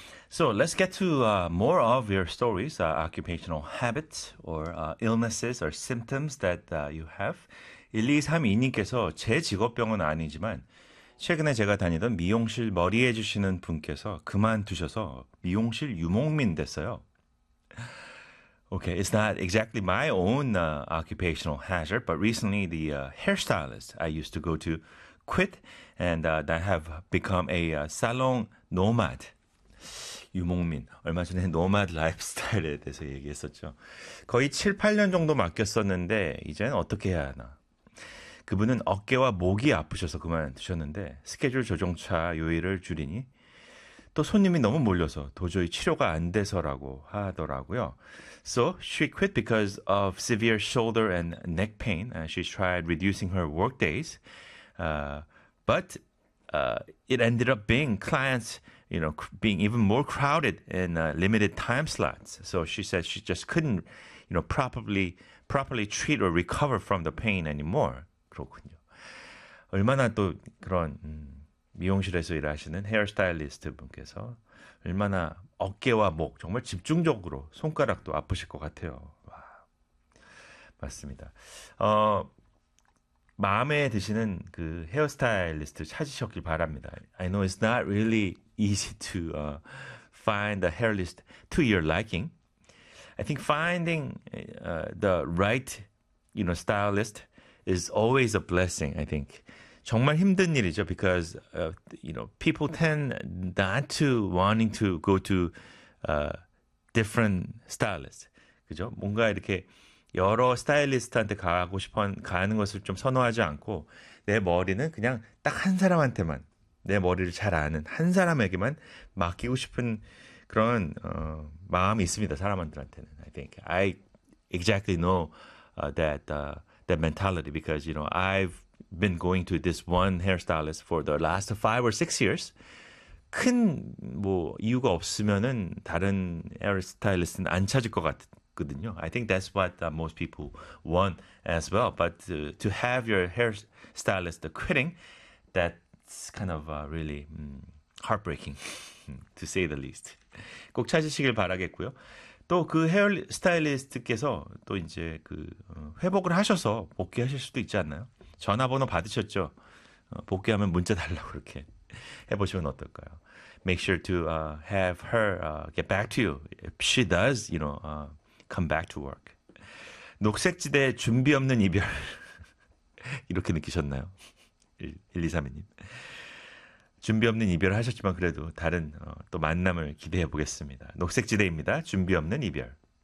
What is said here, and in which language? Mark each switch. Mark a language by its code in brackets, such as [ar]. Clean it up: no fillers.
[en] So let's get to more of your stories, occupational habits or illnesses or symptoms that you have. [ko] 1232님께서 제 직업병은 아니지만 최근에 제가 다니던 미용실 머리 해주시는 분께서 그만두셔서 미용실 유목민 됐어요. [en] Okay, it's not exactly my own occupational hazard, but recently the hairstylist I used to go to quit, and I have become a salon nomad. [ko] 유목민, 얼마 전에 노마드 라이프스타일에 대해서 얘기했었죠. 거의 7, 8년 정도 맡겼었는데 이제는 어떻게 해야 하나. 그분은 어깨와 목이 아프셔서 그만두셨는데 스케줄 조정차 요일을 줄이니 또 손님이 너무 몰려서 도저히 치료가 안 돼서라고 하더라고요. [en] So she quit because of severe shoulder and neck pain. She tried reducing her work days. But it ended up being clients, being even more crowded in limited time slots. So she said she just couldn't, properly treat or recover from the pain anymore. [ko] 그렇군요. 얼마나 또 그런 미용실에서 일하시는 헤어스타일리스트 분께서 얼마나 어깨와 목 정말 집중적으로 손가락도 아프실 것 같아요. 와, 맞습니다. 마음에 드시는 그 헤어스타일리스트 찾으셨길 바랍니다. [en] I know it's not really easy to find the hairlist to your liking. I think finding the right, stylist is always a blessing, I think. [ko] 정말 힘든 일이죠, [en] because people tend not to wanting to go to different stylist. [ko] 그죠? 뭔가 이렇게 여러 스타일리스트한테 가는 것을 좀 선호하지 않고 내 머리는 그냥 딱한 사람한테만 내 머리를 잘 아는 한 사람에게만 맡기고 싶은 그런 마음이 있습니다. 사람들한테는. [en] I think I exactly know that mentality because I've been going to this one hairstylist for the last 5 or 6 years. [ko] 큰뭐 이유가 없으면은 다른 헤어스타일리스트는 안 찾을 것 같은. [en] I think that's what most people want as well. But to have your hair stylist quitting, that's kind of really heartbreaking, to say the least. [ko] 꼭 찾으시길 바라겠고요. 또그 헤어 스타일리스트께서 또 이제 그 회복을 하셔서 복귀하실 수도 있지 않나요? 전화번호 받으셨죠? 복귀하면 문자 달라고 그렇게 해보시면 어떨까요? [en] Make sure to have her get back to you. If she does, come back to work. [ko] 녹색지대 준비 없는 이별. 이렇게 느끼셨나요? 1232님. 준비 없는 이별 하셨지만 그래도 다른 또 만남을 기대해 보겠습니다. 녹색지대입니다. 준비 없는 이별.